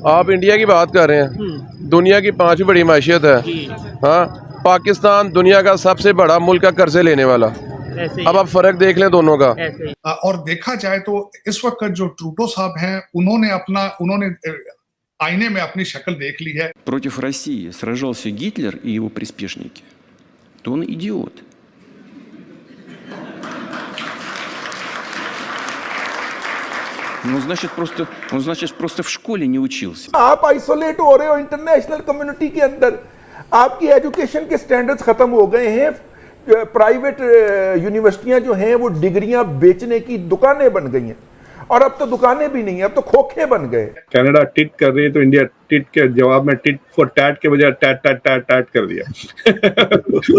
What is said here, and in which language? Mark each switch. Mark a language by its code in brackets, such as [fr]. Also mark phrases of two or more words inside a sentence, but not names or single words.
[ur] آپ انڈیا کی بات کر رہے ہیں، دنیا کی 5ویں بڑی معیشت ہے. ہاں، پاکستان دنیا کا سب سے بڑا ملک ہے قرضے لینے والا. اب آپ فرق دیکھ لیں دونوں کا. اور دیکھا جائے تو اس وقت جو ٹروڈو صاحب ہیں، انہوں نے آئینے میں اپنی شکل دیکھ لی ہے. [ru] Против России сражался Гитлер и его приспешники, то он идиот. Он значит просто в школе не учился. [ur] آپ آئسولیٹ ہو رہے ہو [en] international community [ur] کے اندر، آپ کی ایجوکیشن کے اسٹینڈرڈز ختم ہو گئے ہیں. [en] private universities [ur] جو ہیں وہ ڈگریاں بیچنے کی دکانیں بن گئی ہیں، اور اب تو دکانیں بھی نہیں ہے، اب تو کھوکھے بن گئے. کینیڈا ٹٹ کر رہی ہے تو انڈیا ٹٹ کے جواب میں [en] tit for tat [ur] کے بجائے [en] tat tat tat tat [ur] کر دیا.